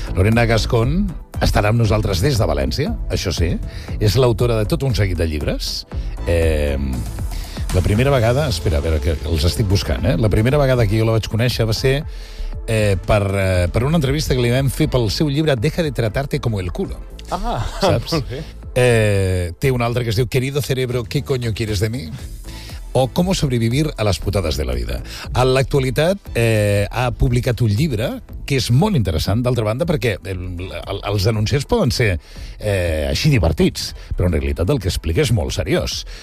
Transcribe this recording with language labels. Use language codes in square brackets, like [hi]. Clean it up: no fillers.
[ca] Lorena Gascón estarà amb nosaltres des de València, això sí. És l'autora de tot un seguit de llibres. La primera vegada... Espera, a veure, que els estic buscant, eh? La primera vegada que jo la vaig conèixer va ser per una entrevista que li vam fer pel seu llibre Deja de tratarte como el culo. Ah, saps? Molt bé. Té un altre que es diu [es] Querido cerebro, ¿qué coño quieres de mí? O ¿Cómo sobrevivir a las putadas de la vida? [ca] En l'actualitat ha publicat un llibre que és molt interessant, d'altra banda, perquè els denunciats poden ser així divertits, però en realitat el que explica és molt seriós.